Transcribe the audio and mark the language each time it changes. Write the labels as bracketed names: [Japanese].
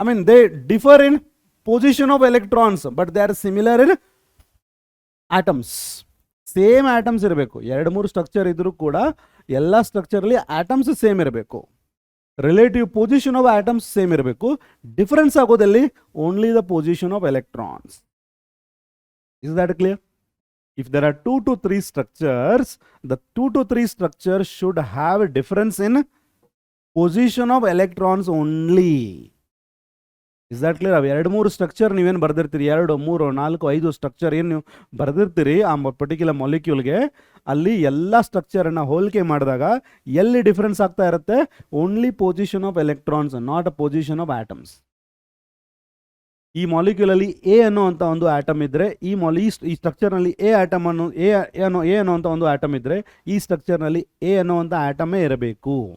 [English] They differ in position of electrons, but they are similar in atoms. [Kannada] Same atoms ಇರಬೇಕು. ಎರಡು ಮೂರು structure ಇದ್ರೂ ಕೂಡ ಎಲ್ಲ ಸ್ಟ್ರಕ್ಚರಲ್ಲಿ ಆಟಮ್ಸ್ ಸೇಮ್ ಇರಬೇಕು. [English] Relative position of atoms same ಇರಬೇಕು. Difference ಆಗೋದಲ್ಲಿ only the position of electrons. Is that clear? If there are 2 to 3 structures, the 2 to 3 structures should have a difference in position of electrons only. Is that clear? [Kannada] ಅವು 2-3 structure ನೀವೇನು ಬರೆದಿರ್ತೀರಿ, 2, 3, 4, 5 structure ಏನು ನೀವು ಬರೆದಿರ್ತೀರಿ ಆ particular ಮಾಲಿಕ್ಯೂಲ್ಗೆ, ಅಲ್ಲಿ ಎಲ್ಲ ಸ್ಟ್ರಕ್ಚರನ್ನು ಹೋಲಿಕೆ ಮಾಡಿದಾಗ ಎಲ್ಲಿ ಡಿಫ್ರೆನ್ಸ್ ಆಗ್ತಾ ಇರುತ್ತೆ? [English] Only position of electrons, not a position of atoms. [Kannada] ಈ ಮಾಲಿಕ್ಯೂಲಲ್ಲಿ ಎ ಅನ್ನೋಂಥ ಒಂದು ಆಟಮ್ ಇದ್ದರೆ, ಈ ಸ್ಟ್ರಕ್ಚರ್ನಲ್ಲಿ ಎ ಆಟಮ್ ಅನ್ನೋ ಎ ಅನ್ನೋಂಥ ಒಂದು ಆಟಮ್ ಇದ್ದರೆ, ಈ ಸ್ಟ್ರಕ್ಚರ್ನಲ್ಲಿ ಎ ಅನ್ನೋವಂಥ ಆಟಮೇ ಇರಬೇಕು.